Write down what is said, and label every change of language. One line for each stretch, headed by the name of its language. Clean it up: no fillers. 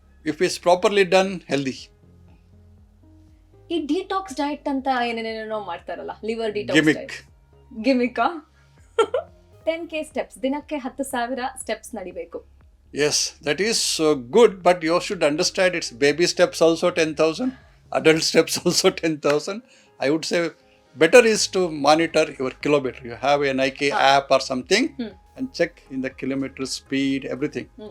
English: If it's properly done, healthy.
Kannada: ಈ detox diet ಅಂತ ಏನೇನೇನೋ ಮಾಡ್ತಾರಲ್ಲ, ಲಿವರ್ ಡಿಟಾಕ್ಸ್. ಗಿಮಿಕಾ. 10K steps, ದಿನಕ್ಕೆ 10,000 steps ನಡಿಬೇಕು.
English: Yes, that is good, but you should understand it's baby steps also 10,000, adult steps also 10,000. I would say better is to monitor your kilometer. You have a Nike app or something and check in the kilometer speed, everything.